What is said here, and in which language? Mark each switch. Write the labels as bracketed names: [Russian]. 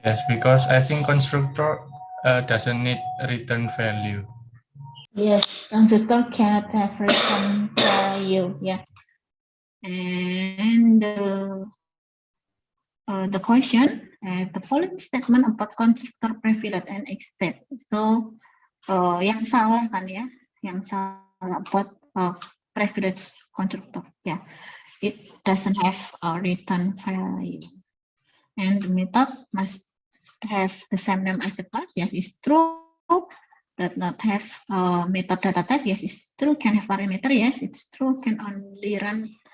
[English] Yes, because I think constructor doesn't need return value. Yes, constructor cannot have return value. Yeah, and the question, the following statement about constructor privilege and extend. [Indonesian] So yang salah kan ya, yang salah [English] about privilege constructor. Yeah, it doesn't have a return value, and the method must have the same name as the class. Yes, it's true. Does not have method data type. Yes, it's true. Can have parameter. Yes, it's true. Can only run